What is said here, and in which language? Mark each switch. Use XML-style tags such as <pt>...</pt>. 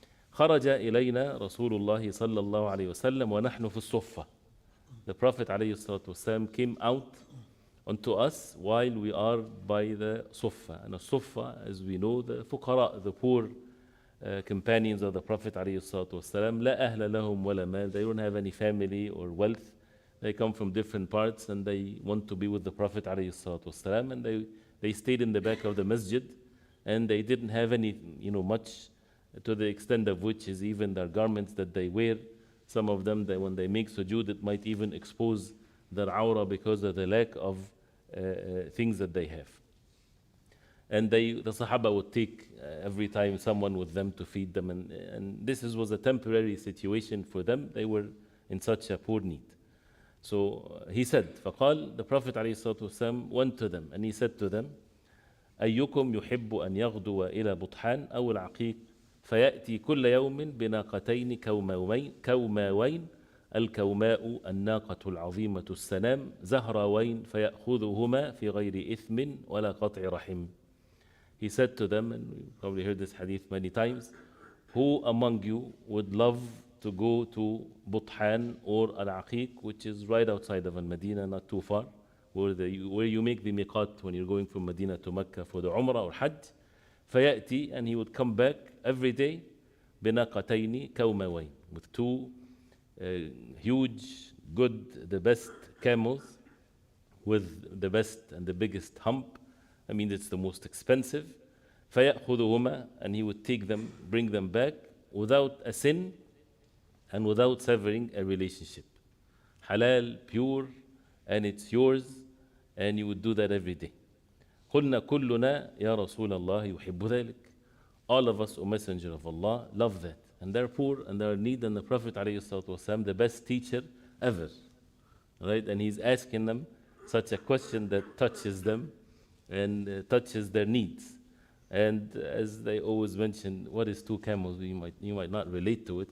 <ar>خرج إلينا رسول الله صلى الله عليه وسلم ونحن في الصفة.</ar> <en>The Prophet</en> <ar>عليه الصلاة والسلام</ar> <en>came out unto us while we are by the Sufa. And the Sufa, as we know, the fuqara, the poor companions of the Prophet عليه الصلاة والسلام,</en> <ar>لا أهل لهم ولا مال.</ar> <en>They don't have any family or wealth. They come from different parts and they want to be with the Prophet عليه الصلاة والسلام. And they stayed in the back of the masjid and they didn't have any, much, to the extent of which is even their garments that they wear. Some of them, when they make sujood, it might even expose their awrah because of the lack of things that they have. And the Sahaba would take every time someone with them to feed them. And this was a temporary situation for them. They were in such a poor need. So he said,</en> <ar>فقال,</ar> <en>the Prophet ﷺ went to them</en> <ar>and he said to them, أيكم يحب أن يغدو إلى بطحان أو العقيق فيأتي كل يوم بناقتين كوماوين الكوماء الناقة العظيمة السنام زهراوين فيأخذهما في غير إثم ولا قطع رحم.</ar> <en>He said to them, and we probably heard this hadith many times, who among you would love to go to Buthan or Al-Aqiq, which is right outside of Al-Madinah, not too far, where you make the miqat when you're going from Medina to Mecca for the Umrah or Hajj.</en> <ar>فيأتي,</ar> <en>and he would come back every day,</en> <ar>بناقتين كوماوين,</ar> <en>with two huge, good, the best camels, with the best and the biggest hump. I mean, it's the most expensive.</en> <ar>فيأخذهما,</ar> <en>and he would take them, bring them back without a sin and without severing a relationship. Halal, pure, and it's yours, and you would do that every day.</en> <ar>قلنا كلنا يا رسول الله يحب ذلك.</ar> <en>All of us, O Messenger of Allah, love that. And they're poor and they're in need, and the Prophet ﷺ, the best teacher ever. Right? And he's asking them such a question that touches them and touches their needs. And as they always mention, what is two camels? You might not relate to it.</en>